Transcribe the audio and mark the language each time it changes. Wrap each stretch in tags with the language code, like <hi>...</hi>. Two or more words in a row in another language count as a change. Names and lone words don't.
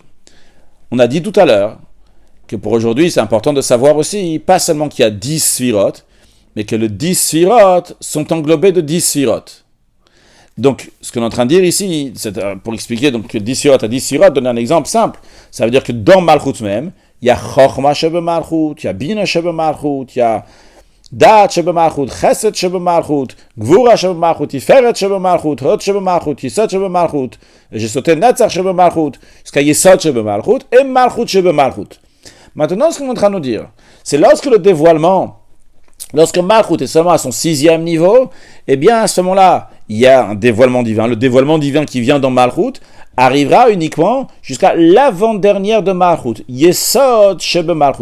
<fr>On a dit tout à l'heure que pour aujourd'hui, c'est important de savoir aussi, pas seulement qu'il y a 10 sphirot, mais que les 10 sphirot sont englobés de 10 sphirot. Donc, ce qu'on est en train de dire ici, c'est pour expliquer donc, que 10 sphirot à 10 sphirot, donner un exemple simple, ça veut dire que dans Malchut même, il y a</fr> <he>חכמה שבמלכות,</he> <fr>il y a</fr> <he>בינה שבמלכות,</he> <fr>il y a</fr> <he>דעת שבמלכות, חסד שבמלכות, גבורה שבמלכות, תפארת שבמלכות, הוד שבמלכות, יסוד שבמלכות,</he> <fr>Jesoté</fr> <he>נצח שבמלכות,</he> <fr>jusqu'à</fr> <he>יסוד שבמלכות,</he> <fr>et</fr> <he>מלכות שבמלכות.</he> <fr>Maintenant, ce qu'on est en train de nous dire, c'est lorsque Malchut est seulement à son 6e niveau, eh bien, à ce moment-là, il y a un dévoilement divin. Le dévoilement divin qui vient dans Malchut arrivera uniquement jusqu'à l'avant-dernière de Malchut.</fr> <he>יסוד שבמלכות.</he>